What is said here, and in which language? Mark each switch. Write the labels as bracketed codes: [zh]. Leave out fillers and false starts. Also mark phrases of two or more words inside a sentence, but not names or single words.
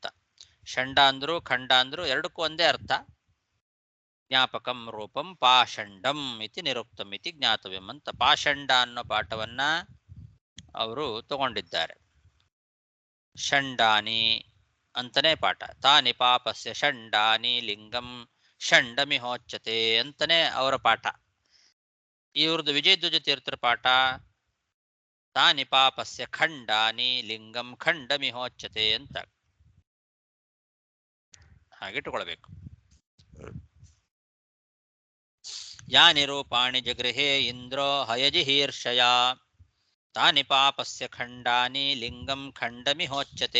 [kn] ಷಂಡ ಅಂದ್ರು ಖಂಡ ಅಂದ್ರು ಎರಡಕ್ಕೂ ಒಂದೇ ಅರ್ಥ. [sa] ಜ್ಞಾಪಕಂ ರೂಪಂ ಪಾಷಂಡಂ ಇತಿ ನಿರುಕ್ತಂ ಇತಿ ಜ್ಞಾತವ್ಯಂ [kn] ಅಂತ ಪಾಷಂಡ ಅನ್ನೋ ಪಾಠವನ್ನ ಅವರು ತಗೊಂಡಿದ್ದಾರೆ. ಷಂಡಾನಿ ಅಂತನೇ ಪಾಠ. [sa] ತಾನಿ ಪಾಪಸ್ಯ ಷಂಡಾನಿ ಲಿಂಗಂ ಷಂಡಮಿಹೋಚ್ಯತೆ [kn] ಅಂತನೇ ಅವರ ಪಾಠ. ಇವ್ರದ್ದು ವಿಜಯಧ್ವಜ ತೀರ್ಥರ ಪಾಠ [sa] ತಾನಿ ಪಾಪಸ್ಯ ಖಂಡಾನಿ ಲಿಂಗಂ ಖಂಡಮಿಹೋಚ್ಯತೆ [kn] ಅಂತ ಹಾಗಿಟ್ಟುಕೊಳ್ಬೇಕು. [sa] ಯಾನಿ ರೂಪಾಣಿ ಜಗೃಹೇ ಇಂದ್ರೋ ಹಯಜಿಹೀರ್ಷಯ ತಾನಿ ಪಾಪಸ್ಯ ಖಂಡಾನಿ ಲಿಂಗಂ ಖಂಡಮಿಹೋಚ್ಯತೆ.